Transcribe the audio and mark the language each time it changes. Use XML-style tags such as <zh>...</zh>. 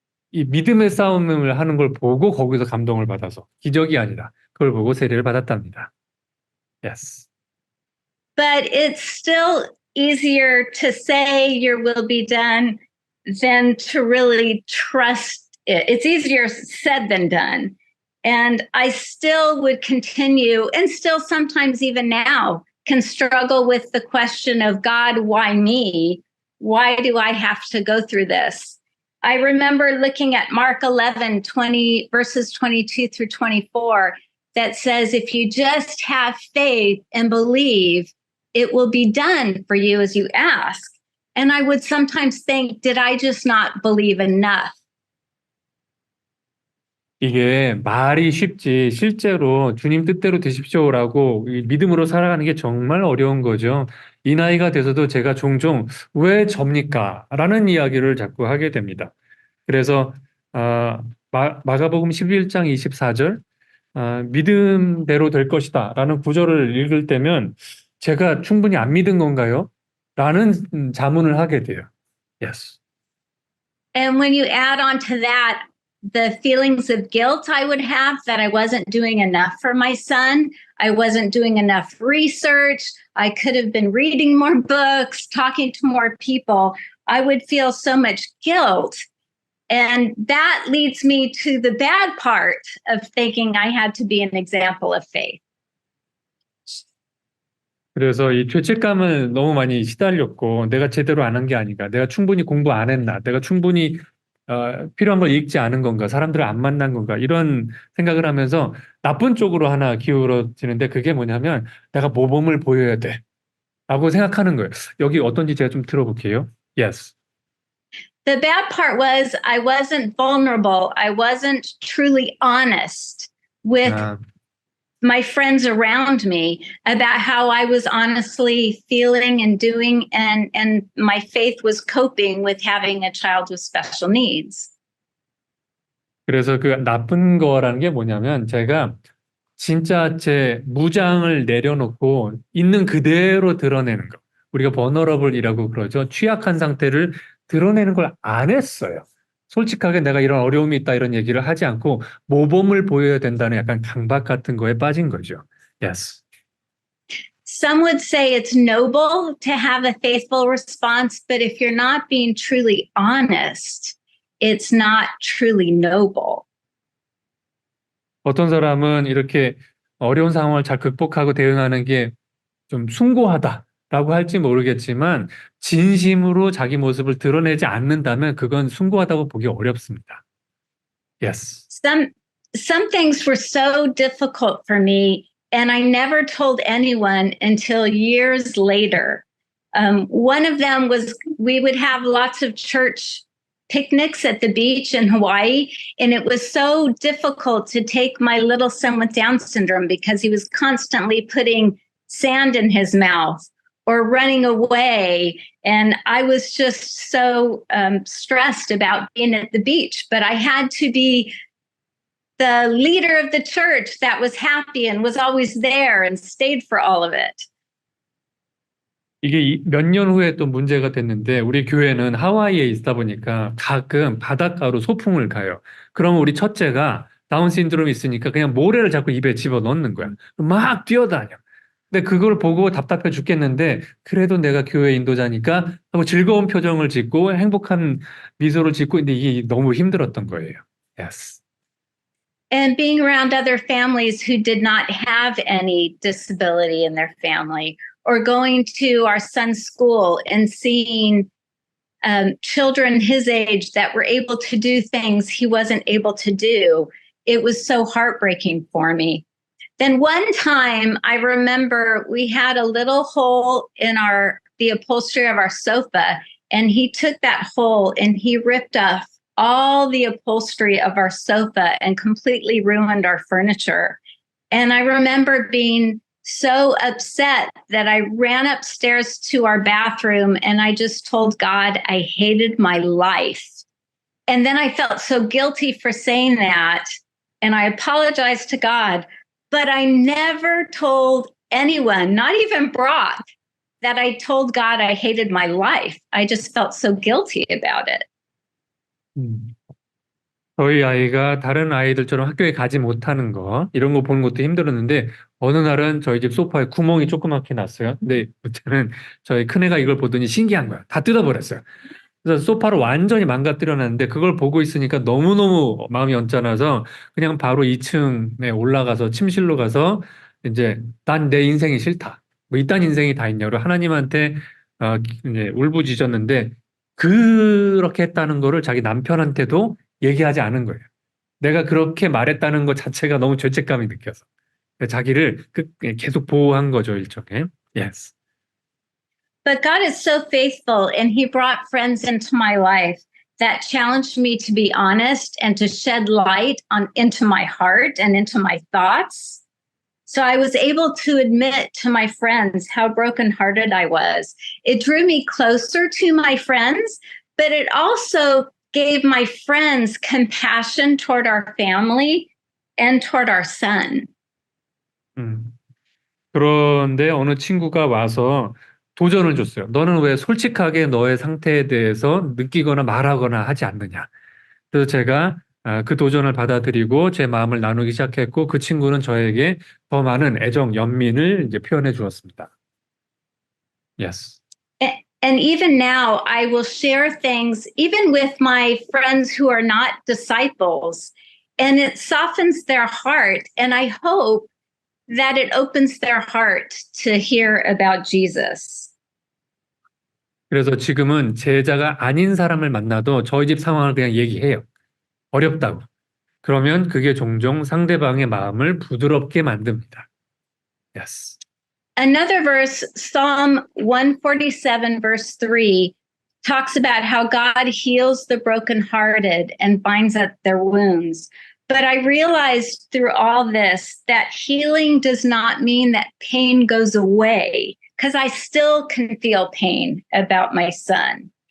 <ko>이 믿음의 싸움을 하는 걸 보고 거기서 감동을 받아서 기적이 아니라 그걸 보고 세례를 받았답니다.</ko> <en>Yes. But it's still easier to say your will be done than to really trust it. It's easier said than done. And I still would continue, and still sometimes even now, can struggle with the question of God, why me? Why do I have to go through this? I remember looking at Mark 11, verses 22 through 24, that says, if you just have faith and believe, it will be done for you as you ask. And I would sometimes think, did I just not believe enough?</en> <ko>이게 말이 쉽지 실제로 주님 뜻대로 되십시오라고 믿음으로 살아가는 게 정말 어려운 거죠. 이 나이가 돼서도 제가 종종 왜 접니까? 라는 이야기를 자꾸 하게 됩니다. 그래서 마가복음 11장 24절 믿음대로 될 것이다 라는 구절을 읽을 때면 제가 충분히 안 믿은 건가요? 라는 자문을 하게 돼요.</ko> <en>Yes. And when you add on to that, the feelings of guilt I would have that I wasn't doing enough for my son, I wasn't doing enough research, I could have been reading more books, talking to more people, I would feel so much guilt. And that leads me to the bad part of thinking I had to be an example of faith.</en> <ko>그래서 이 죄책감을 너무 많이 시달렸고 내가 제대로 안 한 게 아닌가, 내가 충분히 공부 안 했나, 내가 충분히 필요한 걸 읽지 않은 건가, 사람들을 안 만난 건가 이런 생각을 하면서 나쁜 쪽으로 하나 기울어지는데 그게 뭐냐면 내가 모범을 보여야 돼 라고 생각하는 거예요. 여기 어떤지 제가 좀 들어볼게요.</ko> <en>Yes. The bad part was I wasn't vulnerable. I wasn't truly honest with my friends around me about how I was honestly feeling and doing, and my faith was coping with having a child with special needs.</en> <ko>그래서 그 나쁜 거라는 게 뭐냐면 제가 진짜 제 무장을 내려놓고 있는 그대로 드러내는 거. 우리가 vulnerable이라고 그러죠. 취약한 상태를 드러내는 걸 안 했어요. 솔직하게 내가 이런 어려움이 있다 이런 얘기를 하지 않고 모범을 보여야 된다는 약간 강박 같은 거에 빠진 거죠.</ko> <en>Yes. Some would say it's noble to have a faithful response, but if you're not being truly honest, it's not truly noble.</en> <ko>어떤 사람은 이렇게 어려운 상황을 잘 극복하고 대응하는 게 좀 숭고하다 라고 할지 모르겠지만 진심으로 자기 모습을 드러내지 않는다면 그건 숭고하다고 보기 어렵습니다.</ko> <en>Yes. Some things were so difficult for me, and I never told anyone until years later. One of them was we would have lots of church picnics at the beach in Hawaii, and it was so difficult to take my little son with Down syndrome because he was constantly putting sand in his mouth or running away. And I was just so stressed about being at the beach, but I had to be the leader of the church that was happy and was always there and stayed for all of it.</en> <ko>이게 몇 년 후에 또 문제가 됐는데 우리 교회는 하와이에 있다 보니까 가끔 바닷가로 소풍을 가요. 그러면 우리 첫째가 다운 신드롬이 있으니까 그냥 모래를 자꾸 입에 집어넣는 거야. 막 뛰어다녀. 근데 그걸 보고 답답해 죽겠는데 그래도 내가 교회 인도자니까 하고 즐거운 표정을 짓고 행복한 미소를 짓고 있는데 이게 너무 힘들었던 거예요.</ko> <en>Yes. And being around other families who did not have any disability in their family, or going to our son's school and seeing children his age that were able to do things he wasn't able to do, it was so heartbreaking for me. Then one time I remember we had a little hole in the upholstery of our sofa, and he took that hole and he ripped off all the upholstery of our sofa and completely ruined our furniture. And I remember being so upset that I ran upstairs to our bathroom and I just told God I hated my life. And then I felt so guilty for saying that. And I apologized to God, but I never told anyone, not even Brock, that I told God I hated my life. I just felt so guilty about it.</en> <ko>저희 아이가 다른 아이들처럼 학교에 가지 못하는 거 이런 거 보는 것도 힘들었는데 어느 날은 저희 집 소파에 구멍이 조그맣게 났어요. 근데 그때는 저희 큰애가 이걸 보더니 신기한 거야. 다 뜯어버렸어요. 그래서 소파를 완전히 망가뜨려놨는데 그걸 보고 있으니까 너무너무 마음이 언짢아서 그냥 바로 2층에 올라가서 침실로 가서 이제 난 내 인생이 싫다. 뭐 이딴 인생이 다 있냐고 하나님한테 이제 울부짖었는데 그렇게 했다는 거를 자기 남편한테도 얘기하지 않은 거예요. 내가 그렇게 말했다는 것 자체가 너무 죄책감이 느껴서 자기를 계속 보호한 거죠, 일종의.</ko> <en>Yes. But God is so faithful, and He brought friends into my life that challenged me to be honest and to shed light into my heart and into my thoughts. So I was able to admit to my friends how brokenhearted I was. It drew me closer to my friends, but it also gave my friends compassion toward our family and toward our son.</en> <ko>그런데 어느 친구가 와서 도전을 줬어요. 너는 왜 솔직하게 너의 상태에 대해서 느끼거나 말하거나 하지 않느냐. 그래서 제가 그 도전을 받아들이고 제 마음을 나누기 시작했고 그 친구는 저에게 더 많은 애정, 연민을 이제 표현해 주었습니다.</ko> <en>Yes. And even now, I will share things, even with my friends who are not disciples, and it softens their heart. And I hope that it opens their heart to hear about Jesus.</en> <ko>그래서 지금은 제자가 아닌 사람을 만나도 저희 집 상황을 그냥 얘기해요. 어렵다고. 그러면 그게 종종 상대방의 마음을 부드럽게 만듭니다.</ko> <en>Yes. Another verse, Psalm 147, verse 3, talks about how God heals the brokenhearted and binds up their wounds. But I realized through all this that healing does not mean that pain goes away, because I still can feel pain about my son.</en>